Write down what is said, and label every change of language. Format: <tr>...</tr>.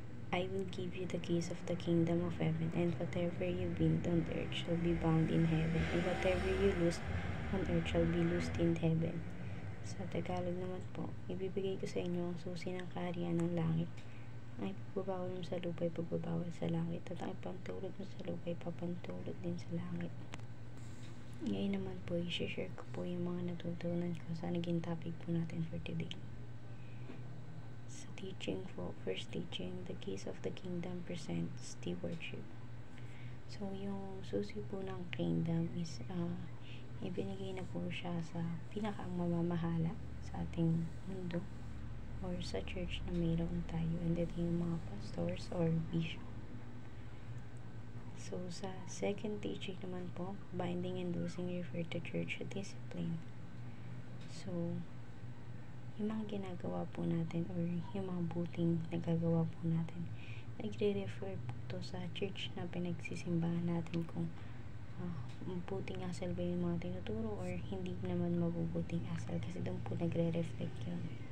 <en>I will give you the keys of the kingdom of heaven, and whatever you bind on earth shall be bound in heaven, and whatever you loose on earth shall be loosed in heaven.</en> <tl>Sa Tagalog naman po, ibibigay ko sa inyo ang susi ng kaharian ng langit. Ang ipagbabawal mo sa lupa ay pagbabawal sa langit, at ang ipantulot mo sa lupa ay papantulot din sa langit. Ngayon naman po, i-share ko po yung mga natutunan ko sa naging topic po natin</tl> <en>for today.</en> <tl>Sa teaching po,</tl> <en>first teaching, the keys of the kingdom present stewardship.</en> <tl>So, yung susi po ng kingdom is, ibinigay na po siya sa pinakamamamahala sa ating mundo or sa church na mayroon tayo, and ito yung mga pastors or bishop.</tl> <en>So,</en> <tl>sa second teaching naman po,</tl> <en>binding and loosing refer to church discipline.</en> <tl>So, yung mga ginagawa po natin or yung mga buting nagagawa po natin, nagre-refer po to sa church na pinagsisimbahan natin, kung mabuting asal ba yung mga tinuturo or hindi naman mabubuting asal, kasi doon po nagre-reflect yun.</tl>